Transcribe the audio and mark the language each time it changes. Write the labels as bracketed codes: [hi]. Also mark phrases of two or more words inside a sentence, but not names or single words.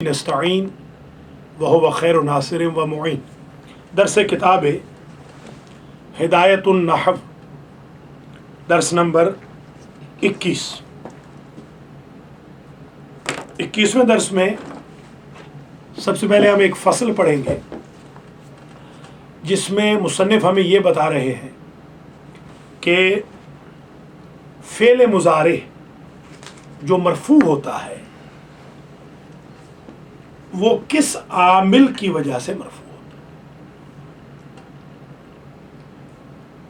[ar] نستعین وهو خیر ناصر و معین. [ur] درس کتاب ہدایت النحو، درس نمبر 21. 21ویں درس میں سب سے پہلے ہم ایک فصل پڑھیں گے جس میں مصنف ہمیں یہ بتا رہے ہیں کہ فعل مضارع جو مرفوع ہوتا ہے وہ کس عامل کی وجہ سے مرفوع ہوتا ہے.